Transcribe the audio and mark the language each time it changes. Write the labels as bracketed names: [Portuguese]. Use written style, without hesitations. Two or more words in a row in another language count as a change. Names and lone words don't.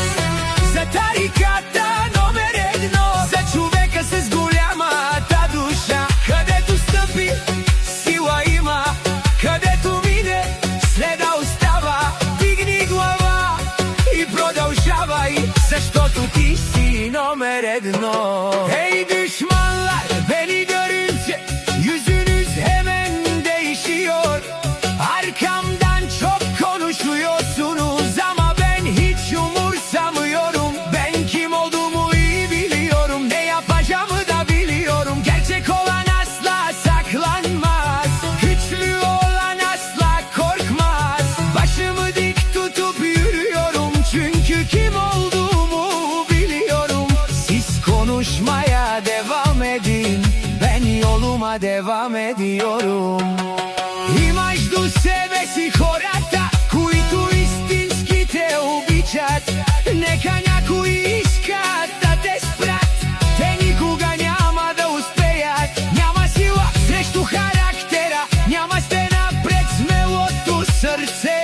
[Bulgarian] За тариката номер едно, за човека с голямата душа. Където стъпи, сила има, където мине, следа остава. Дигни глава и продължавай, защото ти си номер едно. [Turkish] Ey düşmanlar beni görünce yüzünüz hemen değişiyor. Arkamdan çok konuşuyorsunuz ama ben hiç umursamıyorum. Ben kim olduğumu iyi biliyorum, ne yapacağımı da biliyorum. Gerçek olan asla saklanmaz, güçlü olan asla korkmaz. Başımı dik tutup yürüyorum çünkü kim olduğumu biliyorum. Siz konuşmaya devam edin, ben yoluma devam ediyorum. [Bulgarian] Имаш до себе си хората, които истински те обичат. Нека някои искат да те спрат, те никога няма да успеят. Няма сила срещу характера, няма стена пред смелото сърце.